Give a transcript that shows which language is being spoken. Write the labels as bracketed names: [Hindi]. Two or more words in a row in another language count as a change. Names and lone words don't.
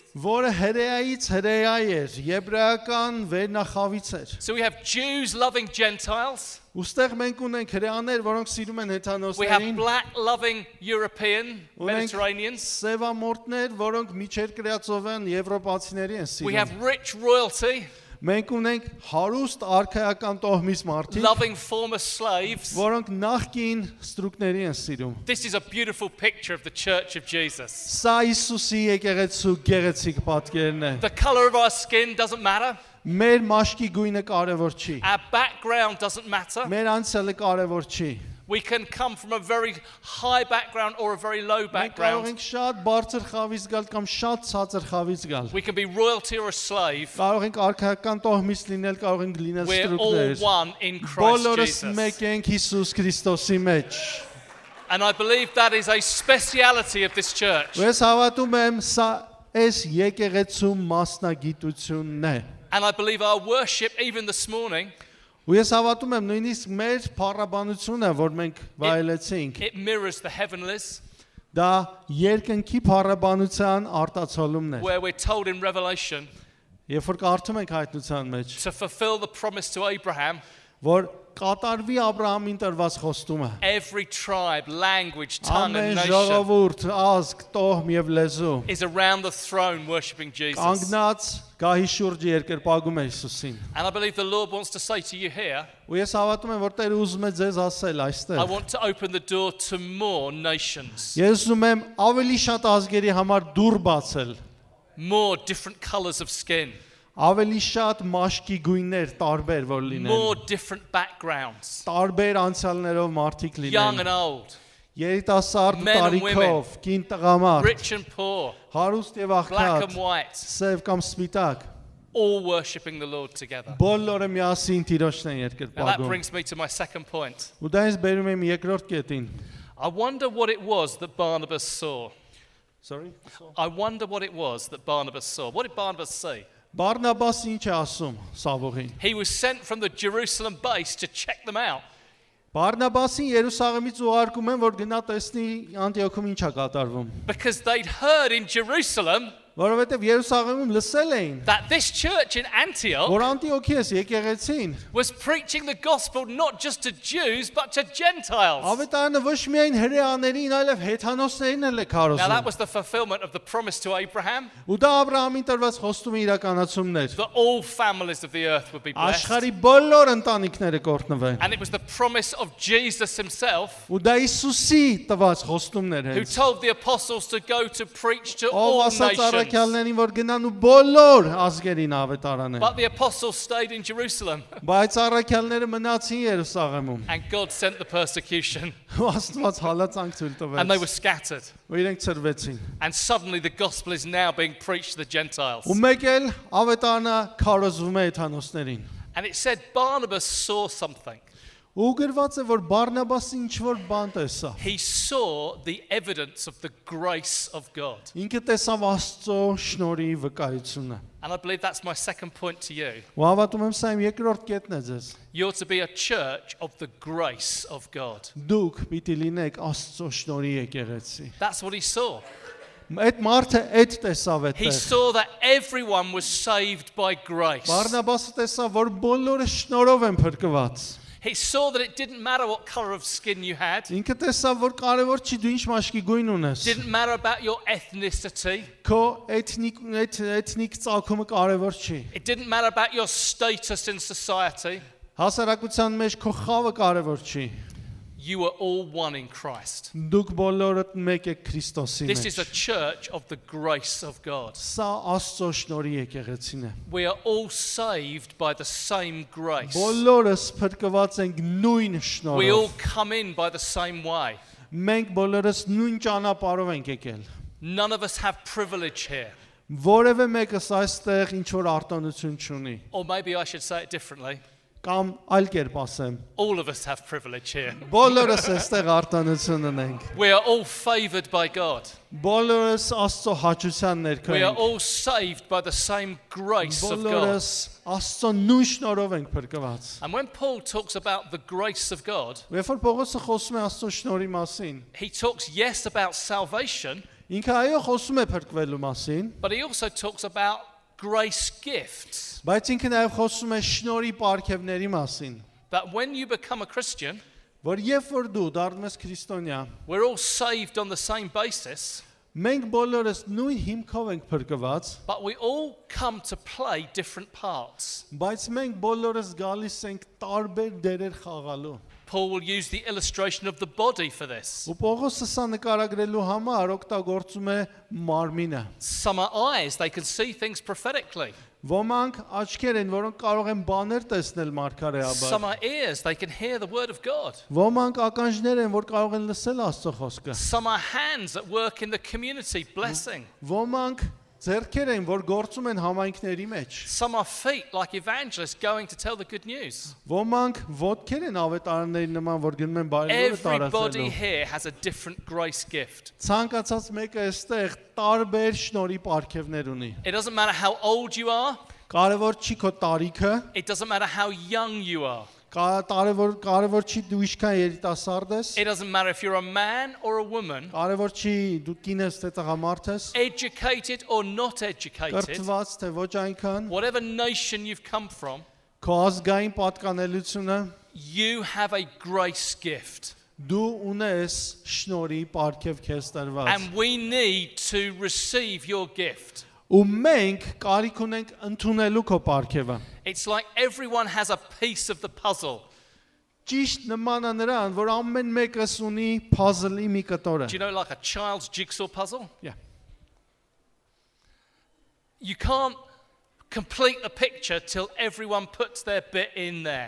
[Armenian] որը հրեայից հրեայ էր, եբրայական վերնախավից էր։ [English] So we have Jews loving Gentiles. [Armenian] Ոստեղ մենք ունենք հրեաներ, որոնք սիրում են [English] We have [Armenian] հեթանոսներին, [English] black loving European [Armenian] ունենք [English] Mediterraneans. [Armenian] սևամորտներ, որոնք միջերկրածով են եվրոպացիների են [English] We [Armenian] սիրում։ [English] have rich royalty, [Armenian] Մենք ունենք հարուստ արքայական տոհմից մարդիկ, [English] loving former slaves. [Armenian] որոնք նախկին ստրուկների են սիրում։ [English] This is a beautiful picture of the Church of Jesus. [Armenian] Սա Հիսուսի եկեղեցու գեղեցիկ պատկերն է։ [English] The color of our skin doesn't matter. [Armenian] Մեր մաշկի գույնը կարևոր չի։ [English] Our background doesn't matter. [Armenian] Մեր անցյալը կարևոր չի։ [English] We can come from a very high background or a very low [Armenian] Մենք կարող [English] background. [Armenian] ենք շատ բարձր խավից գալ կամ շատ ցածր խավից գալ։ [English] We can be royalty or a slave. [Armenian] Կարող ենք արքայական տոհմից լինել, կարող ենք լինել [English] We're all [Armenian] ստրուկներ։ [English] one in Christ [Armenian] Բոլորս [English] Jesus. [Armenian] մեկ ենք Հիսուս Քրիստոսի մեջ։ [English] And I believe that is a speciality of this church. [Armenian] Ու ես հավատում եմ, սա այս եկեղեցու մասնագիտությունն է։ [English] And I believe our worship, even this morning, [Armenian] Ու ես հավատում եմ նույնիսկ մեր փառաբանությունը, որ մենք վայելեցինք, [English] it mirrors the heavenlies, [Armenian] դա երկնքի փառաբանության արտացոլումն է։ [English] where we're told in Revelation [Armenian] Երբ որ կարդում ենք հայտնության մեջ, [English] to fulfill the promise to Abraham, [Armenian] որ կատարվի Աբրահամին տրված խոստումը։ [English] Every tribe, language, tongue, [Armenian] Ամեն [English] and nation [Armenian] ժողովուրդ, ազգ, տոհմ եւ լեզու [English] is around the throne worshipping Jesus. [Armenian] կանգնած գահի շուրջը երկրպագում է Հիսուսին։ [English] And I believe the Lord wants to say to you here, [Armenian] Ու ես հավատում եմ, որ Տերը ուզում է ձեզ ասել [English] I [Armenian] այստեղ։ [English] want to open the door to more nations, [Armenian] Ես ուզում եմ ավելի շատ ազգերի համար դուռ բացել, [English] more different colors of skin, [Armenian] ավելի շատ մաշկի գույներ տարբեր որ լինեն, [English] more different backgrounds, [Armenian] տարբեր անցյալներով մարդիկ [English] young [Armenian] լինեն, [English] and old, [Armenian] երիտասարդ [English] men and [Armenian] տարիքով, կին տղամարդ, [English] rich and poor, [Armenian] հարուստ եւ [English] black and [Armenian] աղքատ, [English] white, [Armenian] սև կամ սպիտակ, [English] all worshipping the Lord together. [Armenian] բոլորը միասին Տիրոջն են [English] Now that [Armenian] երկրպագում։ [English] brings me to my second point. [Armenian] Ու դա ինձ բերում եմ երկրորդ կետին։ [English] I wonder what it was that Barnabas saw. Sorry. I wonder what it was that Barnabas saw. What did Barnabas say? [Armenian] Բարնաբաս ինչ է ասում Սավողին։ [English] He was sent from the Jerusalem base to check them out. [Armenian] Բարնաբասին Երուսաղեմից ուղարկում են, որ գնա տեսնի Անտիոքում ինչ է կատարվում։ [English] Because they'd heard in Jerusalem [Armenian] Որովհետև Երուսաղեմում լսել էին, [English] that this church in Antioch [Armenian] որ Անտիոքիես եկեղեցին [English] was preaching the gospel not just to Jews but to Gentiles. [Armenian] ավետարանը ոչ միայն հրեաներին, այլև հեթանոսներին էլ է [English] Now that [Armenian] քարոզում։ [English] was the fulfillment of the promise to Abraham [Armenian] Ու դա Աբրահամին տրված խոստումի իրականացումն էր։ [English] that all families of the earth would be blessed. [Armenian] Աշխարհի բոլոր ընտանիքները կօրհնվեն։ [English] And it was the promise of Jesus himself [Armenian] Ու դա Հիսուսի տված խոստումներ [English] who [Armenian] են։ [English] told the apostles to go to preach to [Armenian] Ով [English] all [Armenian] ասաց [English] nations. [Armenian] առաքյալներին, որ գնան ու բոլոր ազգերին ավետարանեն։ [English] But the apostles stayed in Jerusalem [Armenian] Բայց առաքյալները մնացին Երուսաղեմում։ [English] and God sent the persecution [Armenian] Ու Աստված հալածանք ցույց [English] and they were [Armenian] տվեց։ [English] scattered. [Armenian] Ու իրենք ծրվեցին։ [English] And suddenly the gospel is now being preached to the Gentiles. [Armenian] Ու մեկ էլ ավետարանը քարոզվում է հեթանոսներին։ [English] And it said Barnabas saw something. [Armenian] Ու գրված է, որ Բարնաբասը ինչ որ բան տեսավ։ [English] He saw the evidence of the grace of God. [Armenian] Ինքը տեսավ Աստծո շնորհի վկայությունը։ [English] And I believe that's my second point to you. [Armenian] Ու հավատում եմ սա իմ երկրորդ կետն է ձեզ։ [English] You're to be a church of the grace of God. [Armenian] Դուք պիտի լինեք Աստծո շնորհի եկեղեցի։ [English] That's what he saw. [Armenian] Այդ մարդը այդ տեսավ [English] He [Armenian] այդտեղ։ [English] saw that everyone was saved by grace. [Armenian] Բարնաբասը տեսավ, որ բոլորը շնորհով են փրկված։ [English] He saw that it didn't matter what color of skin you had. [Armenian] Ինքը տեսավ, որ կարևոր չի դու ինչ մաշկի գույն ունես։ [English] Didn't matter about your ethnicity. [Armenian] Քո էթնիկ ծագումը կարևոր չի։ [English] It didn't matter about your status in society. [Armenian] Հասարակության մեջ քո խավը կարևոր չի։ [English] You were all one in Christ. [Armenian] Դուք բոլորդ մեկ եք Քրիստոսի [English] This is a [Armenian] մեջ։ [English] church of the grace of God. [Armenian] Սա Աստծո շնորհի եկեղեցին է։ [English] We are all saved by the same grace. [Armenian] Բոլորս փրկված ենք նույն [English] We all [Armenian] շնորհով։ [English] come in by the same way. [Armenian] Մենք բոլորս նույն ճանապարհով ենք եկել։ [English] None of us have privilege here. [Armenian] Որևէ մեկս այստեղ ինչ որ արտոնություն չունի։ [English] Or maybe I should say it differently. [Armenian] Կամ այլ կերպ ասեմ, [English] All of us have privilege here. [Armenian] բոլորս այստեղ արտոնություն ունենք։ [English] We are all favored by God. [Armenian] Բոլորս Աստծո հաճության ներքո [English] We are [Armenian] ենք։ [English] all saved by the same grace of God. [Armenian] Բոլորս Աստծո նույն շնորհով ենք փրկված։ [English] And when Paul talks about the grace of God, [Armenian] Երբ որ Պողոսը խոսում է Աստծո շնորհի մասին, [English] he talks, yes, about salvation, [Armenian] ինքը այո խոսում է փրկվելու մասին, [English] but he also talks about grace gifts. [Armenian] բայց ինքը նաև խոսում է շնորհի պարգևների մասին, [English] That when you become a Christian, [Armenian] որ երբ որ դու դառնում ես քրիստոնյա, [English] we're all saved on the same basis, [Armenian] մենք բոլորս նույն հիմքով ենք փրկված, [English] but we all come to play different parts. [Armenian] բայց մենք բոլորս գալիս ենք տարբեր դերեր խաղալու։ [English] Paul will use the illustration of the body for this. [Armenian] Ու Պողոսը սա նկարագրելու համար օգտագործում է մարմինը։ [English] Some are eyes, they can see things prophetically. [Armenian] Ոմանք աչքեր են, որոնք կարող են բաներ տեսնել մարգարեաբար։ [English] Some are ears, they can hear the word of God. [Armenian] Ոմանք ականջներ են, որ կարող են լսել Աստծո խոսքը։ [English] Some are hands that work in the community, blessing. [Armenian] Ոմանք ձեռքեր են, որ գործում են համայնքների մեջ։ [English] Some are feet, like evangelists, going to tell the good news. [Armenian] Ոմանք ոտքեր են ավետարանների նման, որ գնում են բարեգորը [English] Everybody [Armenian] տարածելու։ [English] here has a different grace gift. [Armenian] Ցանկացած մեկը այստեղ տարբեր շնորհի պարգևներ ունի։ [English] It doesn't matter how old you are, [Armenian] Կարևոր չի քո տարիքը, [English] it doesn't matter how young you are, [Armenian] կարևոր չի դու ինչքան երիտասարդ ես, [English] it doesn't matter if you're a man or a woman, [Armenian] կարևոր չի դու կին ես թե տղամարդ ես, [English] educated or not educated, [Armenian] կրթված թե ոչ այնքան, [English] whatever nation you've come from, [Armenian] քո ազգային պատկանելությունը, [English] you have a grace gift. [Armenian] դու ունես շնորհի պարգև քեզ տրված։ [English] And we need to receive your gift. [Armenian] Ու մենք կարիք ունենք ընդունելու քո պարգևը։ [English] It's like everyone has a piece of the puzzle. [Armenian] Ճիշտ նման է նրան, որ ամեն մեկս ունի puzzle-ի մի կտորը։ [English] Do you know, like a child's jigsaw puzzle? Yeah. You can't complete the picture till everyone puts their bit in there.